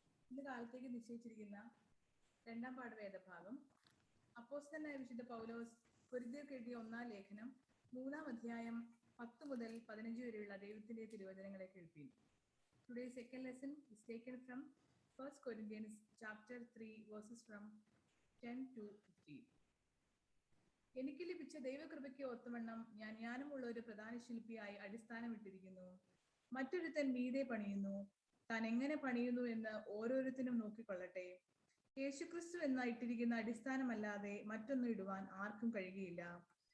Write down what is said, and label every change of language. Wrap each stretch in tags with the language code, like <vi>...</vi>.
<ml>ഇന്ന് കാലത്തേക്ക് നിശ്ചയിച്ചിരിക്കുന്ന രണ്ടാം പാഠ വേദഭാഗം അപ്പോസ്തലനായ വിശുദ്ധ പൗലോസ് കൊരിന്ത്യർക്ക് എഴുതിയ 1-ാം ലേഖനം 3-ാം അധ്യായം 10 മുതൽ 15 വരെയുള്ള ദൈവത്തിന്റെ തിരുവചനങ്ങളെ കേൾപ്പീൻ.</ml> <en>Today's second lesson is taken from 1 Corinthians chapter 3 verses from 10 to 15.</en> <ml>എനിക്ക് ലഭിച്ച ദൈവകൃപയ്ക്ക് ഒത്തവണ്ണം ഞാൻ ജ്ഞാനമുള്ള ഒരു പ്രധാന ശില്പിയായി അടിസ്ഥാനമിട്ടിരിക്കുന്നു. മറ്റൊരുത്തൻ മീതെ പണിയുന്നു. താൻ എങ്ങനെ പണിയുന്നു എന്ന് ഓരോരുത്തരും നോക്കിക്കൊള്ളട്ടെ. യേശുക്രിസ്തു എന്ന ഇട്ടിരിക്കുന്ന അടിസ്ഥാനമല്ലാതെ മറ്റൊന്നും ഇടുവാൻ ആർക്കും കഴിയുകയില്ല.</ml>